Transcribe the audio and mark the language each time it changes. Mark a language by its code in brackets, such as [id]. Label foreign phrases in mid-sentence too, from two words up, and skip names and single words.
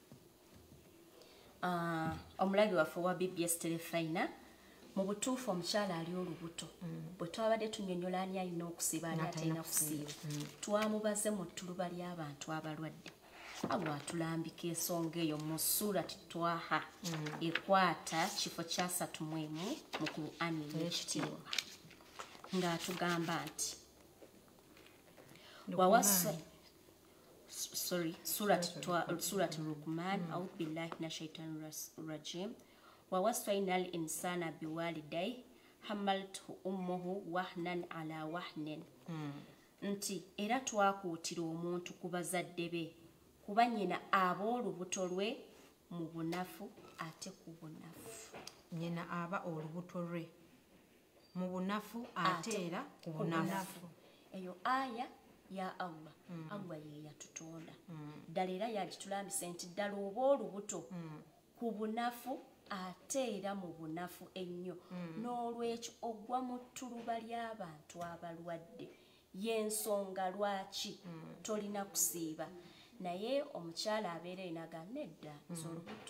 [lg] Omulabi waffe wa BBS Telefina mu butuufu omukyala ali olubuto bwe twabadde tunnyonnyola ani alina okusiiba ani atalina kusiiba twamubaze mu ttuluba ly'abantu abalwadde Allah atulambika ensonga eyo mu Surati Twaha ekwata kifo kya 3 mu Qur'ani y'ekitiibwa ng'atugamba nti wawasa Surati Luqman [ar] أعوذ بالله من الشيطان الرجيم ووصينا الإنسان بوالديه حملته أمه وهنا على وهن [lg] nti era twakuutira omuntu ku bazadde be kuba nnyina aba olubuto lwe mu bunafu ate ku bunafu nnyina aba olubuto lwe mu bunafu ate era ku bunafu eyo aya ya Allah Allah ye yatutonda ddala era yagitulambise nti ddala oba olubuto ku bunafu ate era mu bunafu ennyo n'olwekyo ogwa mu ttuluba ly'abantu abalwadde y'ensonga lwaki tolina kusiiba naye omukyala abeera enaga nedda z'olubuto